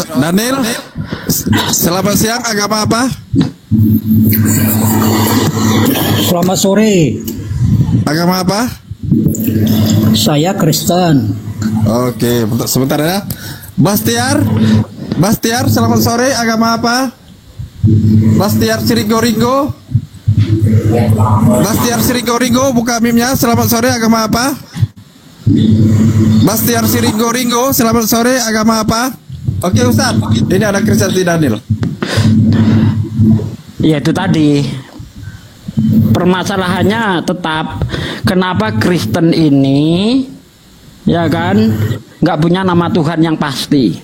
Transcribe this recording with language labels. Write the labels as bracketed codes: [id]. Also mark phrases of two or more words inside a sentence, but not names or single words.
[id] Daniel, selamat siang. Agama apa? Selamat sore. Agama apa? Saya Kristen. Oke, sebentar ya. Bastiar, selamat sore. Agama apa? Bastiar Sirigo-Ringo. Bastiar Sirigo-Ringo, buka mimnya. Selamat sore. Agama apa? Bastiar Sirigo-Ringo, selamat sore. Agama apa? Oke, Ustaz. Ini ada Kristianti Daniel. Ya itu tadi. Permasalahannya tetap kenapa Kristen ini ya kan nggak punya nama Tuhan yang pasti.